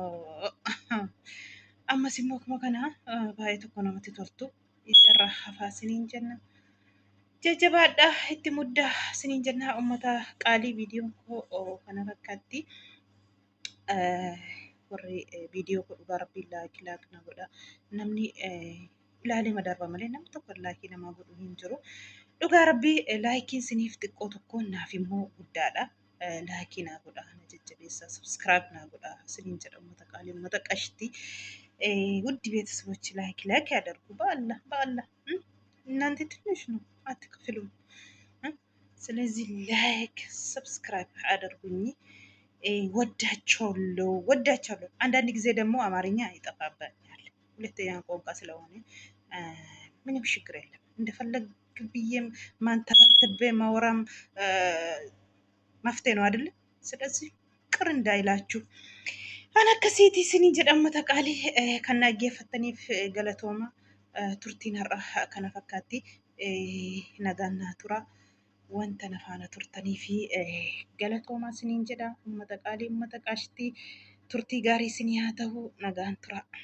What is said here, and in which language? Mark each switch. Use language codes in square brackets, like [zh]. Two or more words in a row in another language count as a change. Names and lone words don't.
[om] ammas immoo akkuma kana baay'ee tokko namatti toltu ijarra hafaa siniin jenna jajjabaadha itti muddaa siniin jenna ummata qaalii viidiyoon koo kana fakkaatti warri viidiyoo koo dhugaa rabbii laakii na godha namni ilaalee madarba malee namni tokko laakii namaa godhu hin jiru. Dhugaa rabbii laakiin siniif xiqqoo tokkoon naaf immoo guddaadha. Laakii naa godha na jajjabeessa subscribe naa godha siniin jedha uummata qaalii uummata qashtii [am] ውድ ቤተሰቦች ላይክ ያደርጉ በአላህ እናንተ ትንሽ ነው አትክፍሉም። ስለዚህ ላይክ ሰብስክራይብ አድርጉኝ። ወዳቸዋለሁ። አንዳንድ ጊዜ ደግሞ አማርኛ ይጠፋብኛል ሁለተኛ ቋንቋ ስለሆነ ምንም ችግር የለም። እንደፈለግ ብዬም ማንተባተቤ ማውራም መፍትሄ ነው አይደለ? ስለዚህ ቅር እንዳይላችሁ [om] ana kasiti sini jadamata qaali kanagafataniif galatoomaa turtiin har'a kana fakkaatti nagaa tura wanta nafaana turtanii fi galatoomaa isiniin jedha uummata qaalii uummata qaashtii turtii gaarii isinii haa ta'u nagaan tura.